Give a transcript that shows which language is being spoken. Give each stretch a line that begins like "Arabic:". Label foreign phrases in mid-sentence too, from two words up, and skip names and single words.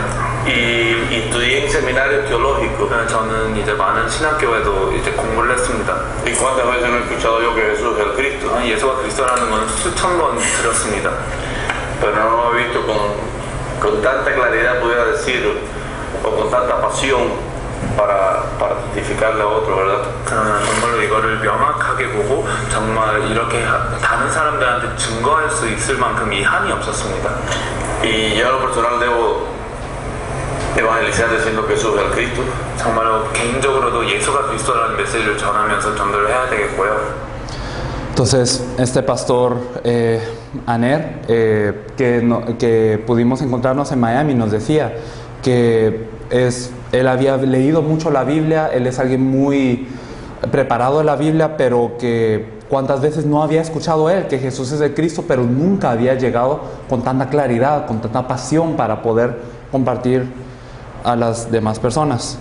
Spanish: y estudié en seminario teológico.
Korean: 저는 이제 많은 신학교에도 이제 공부를 했습니다.
Spanish: ¿Y cuántas veces no he escuchado yo que Jesús es el Cristo?
Korean: 예수가 그리스도라는 건 수천 번 들었습니다.
Spanish: Pero no lo he visto con tanta claridad, pudiera decir, o con tanta pasión para testificarle a otro, ¿verdad?
Korean: 그러나 정말로 이거를 명확하게 보고 정말 이렇게 다른 사람들한테 증거할 수 있을 만큼 이 한이 없었습니다.
Spanish: Y yo a lo personal debo evangelizar diciendo que Jesús es el Cristo.
Korean: 정말로 개인적으로도 예수가 그리스도라는 메시지를 전하면서 전도를 해야 되겠고요.
Spanish: Entonces, este pastor Aner, que pudimos encontrarnos en Miami, nos decía que él había leído mucho la Biblia, él es alguien muy preparado en la Biblia, pero que cuántas veces no había escuchado él que Jesús es el Cristo, pero nunca había llegado con tanta claridad, con tanta pasión para poder compartir a las demás personas.